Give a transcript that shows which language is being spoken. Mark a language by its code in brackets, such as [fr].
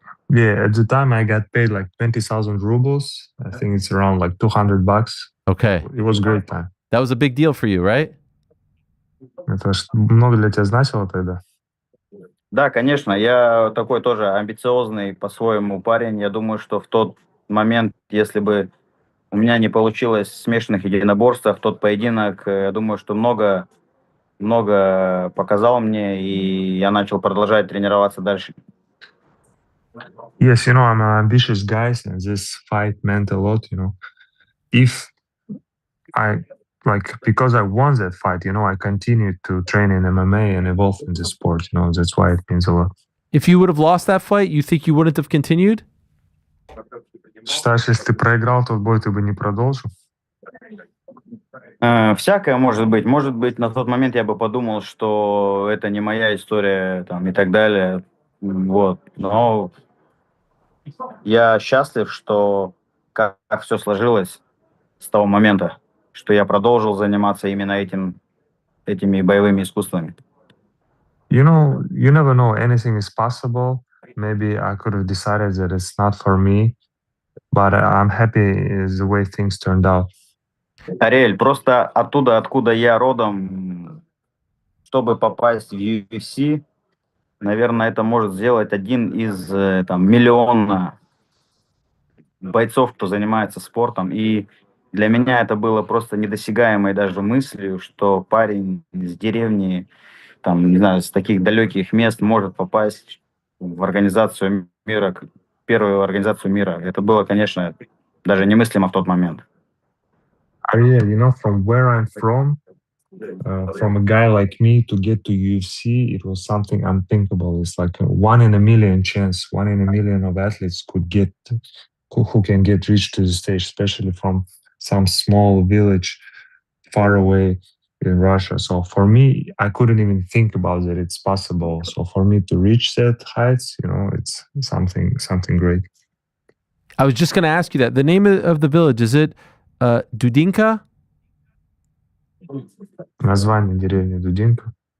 [en] Yeah, at the time I got paid like 20,000 rubles. I think it's around like $200. Okay. It was a great time. That was a big deal for you, right? [ru] Это много для тебя значило тогда? Да, конечно, я такой тоже амбициозный по-своему парень. Я думаю, что в тот момент, если бы у меня не получилось в смешанных единоборствах, тот поединок, я думаю, что много показал мне, и я начал продолжать тренироваться дальше. [en] Yes, you know, I'm an ambitious guy, and this fight meant a lot, you know. If I, like, because I won that fight, you know, I continued to train in MMA and evolve in the sport, you know, that's why it means a lot. If you would have lost that fight, you think you wouldn't have continued? [ru] Считаешь, если ты проиграл тот бой, ты бы не продолжил? Всякое может быть. Может быть, на тот момент я бы подумал, что это не моя история, там, и так далее. Вот. Но я счастлив, что как все сложилось с того момента, что я продолжил заниматься именно этими боевыми искусствами. [en] You know, you never know. Anything is possible. Maybe I could have decided that it's not for me, but I'm happy is the way things turned out. [ru] Ариэль, просто оттуда, откуда я родом, чтобы попасть в UFC, наверное, это может сделать один из там, миллиона бойцов, кто занимается спортом. И для меня это было просто недосягаемой даже мыслью, что парень из деревни, там, не знаю, с таких далеких мест может попасть в организацию мира, первую организацию мира. Это было, конечно, даже немыслимо в тот момент. [en] Ariel, you know, from where I'm from a guy like me to get to UFC, it was something unthinkable. It's like a 1 in a million chance. 1 in a million of athletes could get, who can get reached to the stage, especially from some small village far away in Russia. So for me, I couldn't even think about that it's possible. So for me to reach that heights, you know, it's something great. I was just going to ask you that. The name of the village, is it Dudinka? [ru] Название деревни Дудинка.